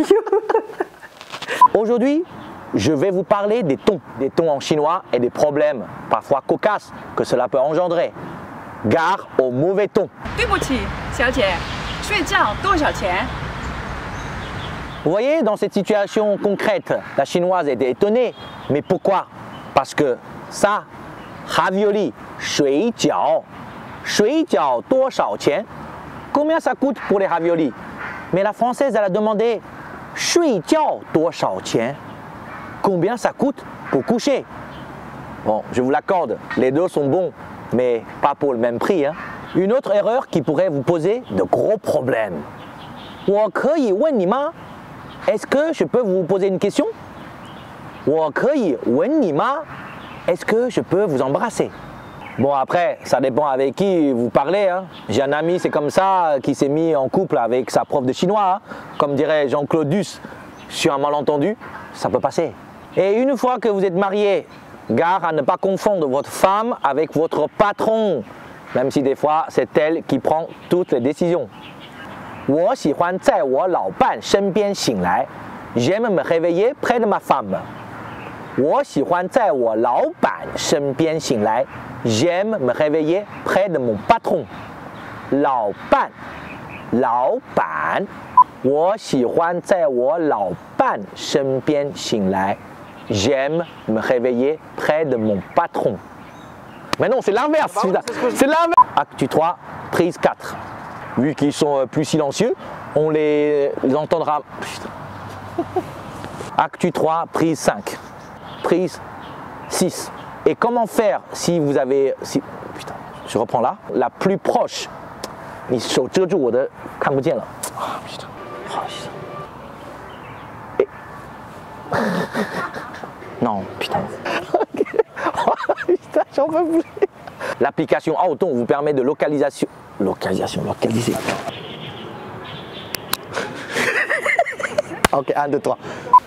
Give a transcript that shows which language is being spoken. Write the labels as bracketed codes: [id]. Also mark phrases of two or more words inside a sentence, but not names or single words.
[fr] Aujourd'hui, je vais vous parler des tons en chinois et des problèmes, parfois cocasses, que cela peut engendrer. Gare au mauvais ton. Vous voyez, dans cette situation concrète, la chinoise était étonnée. Mais pourquoi? Parce que ça, ravioli, [zh] 水饺. 水饺, 多少钱? [fr] Combien ça coûte pour les raviolis? Mais la française, elle a demandé [zh] 睡觉，多少钱? [fr] Combien ça coûte pour coucher? Bon, je vous l'accorde, les deux sont bons, mais pas pour le même prix. Hein. Une autre erreur qui pourrait vous poser de gros problèmes. [zh] 我可以问你吗? [fr] Est-ce que je peux vous poser une question? [zh] 我可以吻你吗? [fr] Est-ce que je peux vous embrasser? Bon, après, ça dépend avec qui vous parlez. Hein. J'ai un ami, c'est comme ça, qui s'est mis en couple avec sa prof de chinois. Hein. Comme dirait Jean-Claude Duss, sur un malentendu, ça peut passer. Et une fois que vous êtes marié, gare à ne pas confondre votre femme avec votre patron, même si des fois c'est elle qui prend toutes les décisions. [zh] 我喜欢在我老伴身边醒来 [fr] J'aime me réveiller près de ma femme. [zh] 我喜欢在我老板身边醒来 [fr] J'aime me réveiller près de mon patron. [zh] 老伴，老板。我喜欢在我老伴身边醒来 [fr] J'aime me réveiller près de mon patron. Mais non, c'est l'inverse. C'est l'inverse. Acte 3, prise 4. Vu qu'ils sont plus silencieux, on les entendra. Putain. Acte 3, prise 5. Prise 6. Et comment faire si vous avez... Putain, je reprends là. La plus proche. [zh] 你手遮住我的，看不见了。 [fr] 啊，putain. Non, putain. Putain, j'en peux plus. L'application Auton vous permet de localiser. Ok, 1, 2, 3.